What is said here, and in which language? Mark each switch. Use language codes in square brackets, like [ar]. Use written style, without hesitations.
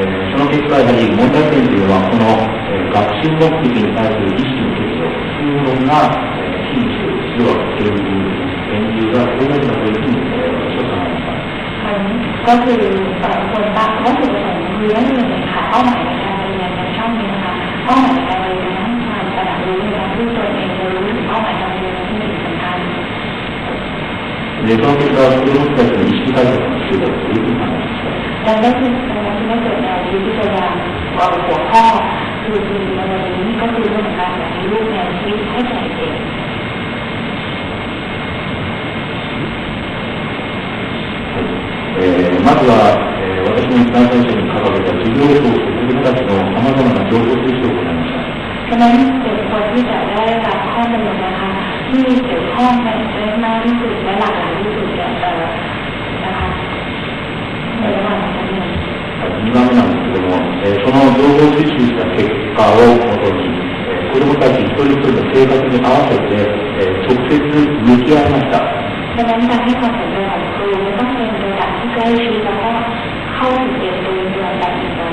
[ja] その結果、やはり問題点というのは、この学習目的に対する意識の欠如というものが、非に強くしている研究がこれだけだというふうに私は考えました。 [th] ก็คือคนตั้งวัตถุประสงค์คือเรื่องหนึ่งค่ะเป้าหมายในการเรียนในช่องนี้นะคะเป้าหมายในการเรียนต้องการตระหนักรู้ในการรู้ตัวเองรู้ถึงเป้าหมายการเรียนที่สำคัญ [ja] で、その結果、子どもたちの意識改革が必要だというふうに考えました。 [th] ดังนั้นจึงได้เกิดแนวคิดที่จะหัวข้อคือในวันนี้ก็คือเรื่องของการปฏิรูปแนวคิดให้แก่เด็ก [ja] まずは、私の一番最初に掲げた授業と子どもたちのさまざまな情報収集を行いました。 [th] ฉะนั้นเด็กควรที่จะได้รับข้อมูลนะคะที่เกี่ยวข้องในมากที่สุดและหลากหลายที่สุดนะคะในระหว่างการเรียน [ja] 2番目なんですけども、その情報収集した結果をもとに、子どもたち一人一人の生活に合わせて、直接向き合いました。 [th] ดังนั้นการให้ความสนใจของครูต้องเป็นระดับที่ใกล้ชิดแล้วก็เข้าถึงเด็กโดยตรงแบบนี้